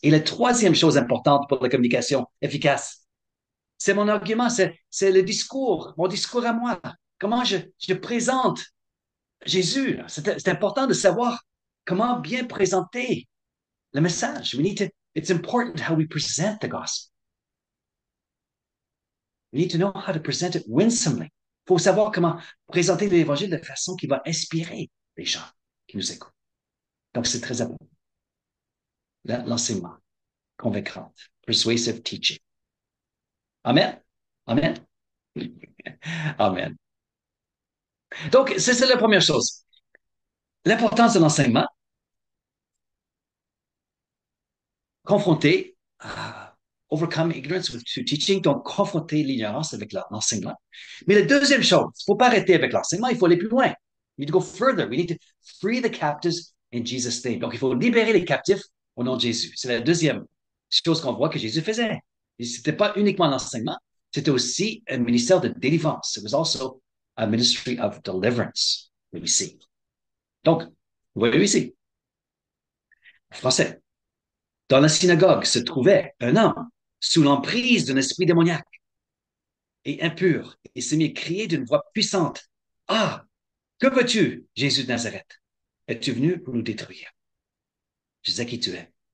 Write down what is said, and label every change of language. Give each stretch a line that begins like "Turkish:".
French: Et la troisième chose importante pour la communication efficace, c'est mon argument, c'est le discours, mon discours à moi. Comment je présente Jésus. C'est important de savoir comment bien présenter le message.
English: It's important how we present the gospel. We need to know how to present it winsomely.
French: Il faut savoir comment présenter l'évangile de façon qui va inspirer les gens qui nous écoutent. Donc, c'est très important. L'enseignement convaincant,
English: persuasive teaching.
French: Amen. Amen. Amen. Donc, c'est la première chose. L'importance de l'enseignement, confronter
English: overcome ignorance through teaching,
French: donc confronter l'ignorance avec l'enseignement. Mais la deuxième chose, il ne faut pas arrêter avec l'enseignement, il faut aller plus loin.
English: We need to go further. We need to free the captives in Jesus' name.
French: Donc, il faut libérer les captifs au nom de Jésus. C'est la deuxième chose qu'on voit que Jésus faisait. Ce n'était pas uniquement l'enseignement, c'était aussi un ministère de délivrance.
English: It was also a ministry of deliverance, we see.
French: Donc, vous voyez ici, en français. Dans la synagogue se trouvait un homme sous l'emprise d'un esprit démoniaque et impur, et s'est mis à crier d'une voix puissante. Ah, que veux-tu, Jésus de Nazareth? Es-tu venu pour nous détruire? Je sais qui tu es.